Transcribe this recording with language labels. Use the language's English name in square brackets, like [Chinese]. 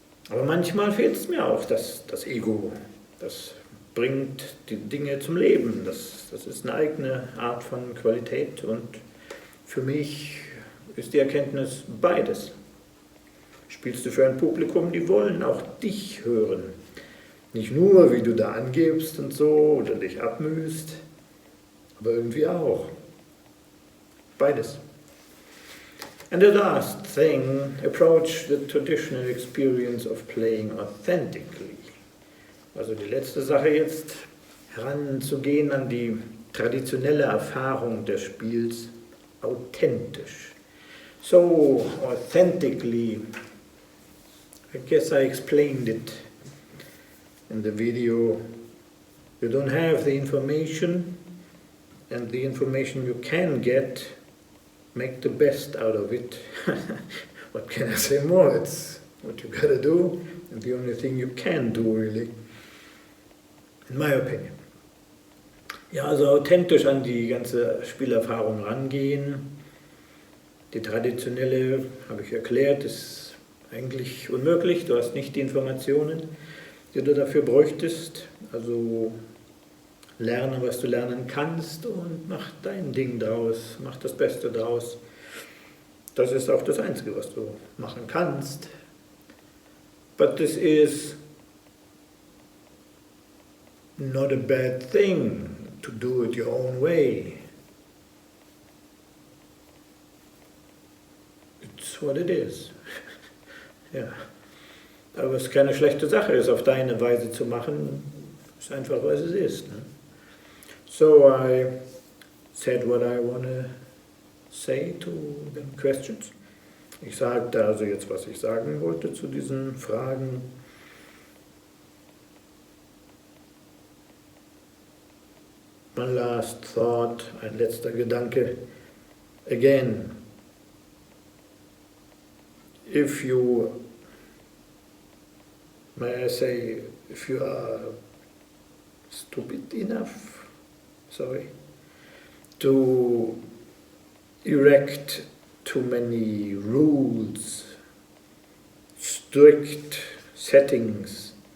[German] Aber manchmal fehlt es mir auch, das Ego, das bringt die Dinge zum Leben, das ist eine eigene Art von Qualität und für mich ist die Erkenntnis beides. Spielst du für ein Publikum, die wollen auch dich hören. Nicht nur, wie du da angibst und so oder dich abmühst, aber irgendwie auch. Beides. [English] And the last thing, approach the traditional experience of playing authentically. [German] Also die letzte Sache jetzt, heranzugehen an die traditionelle Erfahrung des Spiels authentisch. [English] So, authentically, I guess I explained it in the video. You don't have the information, and the information you can get, make the best out of it. What can I say more? It's what you gotta do, and the only thing you can do, really, in my opinion. [German] Ja, also authentisch an die ganze Spielerfahrung rangehen. Die traditionelle, habe ich erklärt, ist eigentlich unmöglich. Du hast nicht die Informationen, die du dafür bräuchtest. Also lerne, was du lernen kannst und mach dein Ding draus, mach das Beste draus. Das ist auch das Einzige, was du machen kannst. [English] But this is not a bad thing to do it your own way. It's what it is. Ja. [German] Aber es ist keine schlechte Sache, es auf deine Weise zu machen. Es ist einfach, was es ist. Ne? [English] So I said what I want to say to the questions. [German] Ich sagte also jetzt, was ich sagen wollte zu diesen Fragen. [English] One last thought, [German] ein letzter Gedanke. [English] Again, if you, may I say, if you are stupid enough, to erect too many rules, strict settings,